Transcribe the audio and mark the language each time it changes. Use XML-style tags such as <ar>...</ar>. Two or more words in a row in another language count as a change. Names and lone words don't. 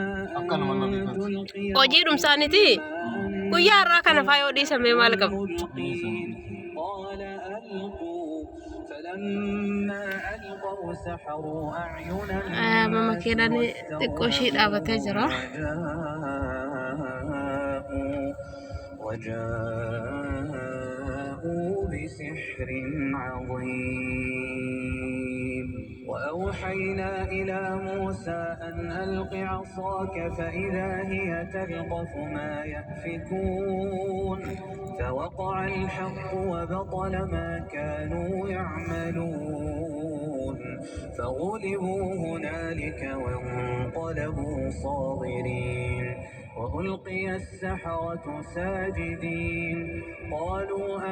<om>hojii dhumsaaniti guyyaa har'aa kana faayoo dhiisamee maal qabu mama keenan xiqqoo ishii dhaabatee jira</om> <ar>بسحر عظيم وأوحينا إلى موسى أن ألق عصاك فإذا هي تلقف ما يأفكون فوقع الحق وبطل ما كانوا يعملون فغلبوا هنالك وانقلبوا صاغرين وألقي السحرة ساجدين قالوا</ar>